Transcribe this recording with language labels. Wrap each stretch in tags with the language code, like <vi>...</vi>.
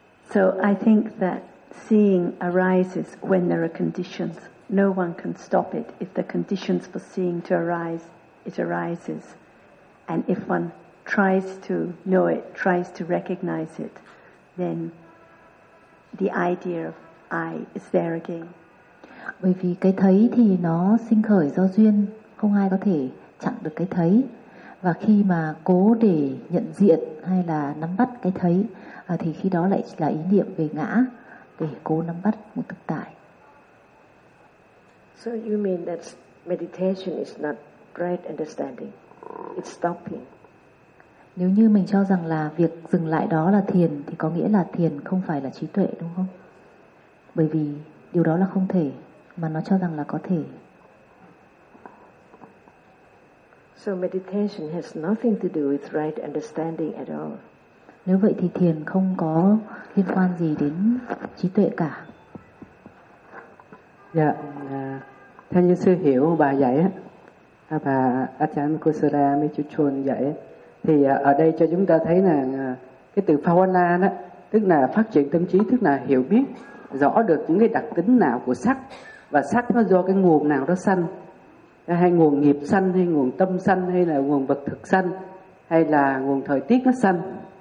<en>So I think that seeing arises when there are conditions. No one can stop it. If the conditions for seeing to arise, it arises. And if one tries to know it, tries to recognize it, then the idea of I is there again.</en> <vi>Bởi vì cái thấy thì nó sinh khởi do duyên, không ai có thể chặn được cái thấy. Và khi mà cố để nhận diện hay là nắm bắt cái thấy, thì khi đó lại là ý niệm về ngã để cố nắm bắt một thực tại.</vi> <en>So you mean that meditation is not right understanding. It's stopping.</en> <vi>Nếu như mình cho rằng là việc dừng lại đó là thiền thì có nghĩa là thiền không phải là trí tuệ đúng không? Bởi vì điều đó là không thể mà nó cho rằng là có thể.</vi> <en>So meditation has nothing to do with right understanding at all.</en> <vi>Nếu vậy thì thiền không có liên quan gì đến trí tuệ cả. Dạ, theo như sư hiểu bà dạy, bà Achan Kusala Michuchun dạy, thì ở đây cho chúng ta thấy là cái từ Phawana đó, tức là phát triển tâm trí, tức là hiểu biết rõ được những cái đặc tính nào của sắc, và sắc nó do cái nguồn nào đó sanh, hay nguồn nghiệp sanh, hay nguồn tâm sanh, hay là nguồn vật thực sanh, hay là nguồn thời tiết nó sanh.</vi>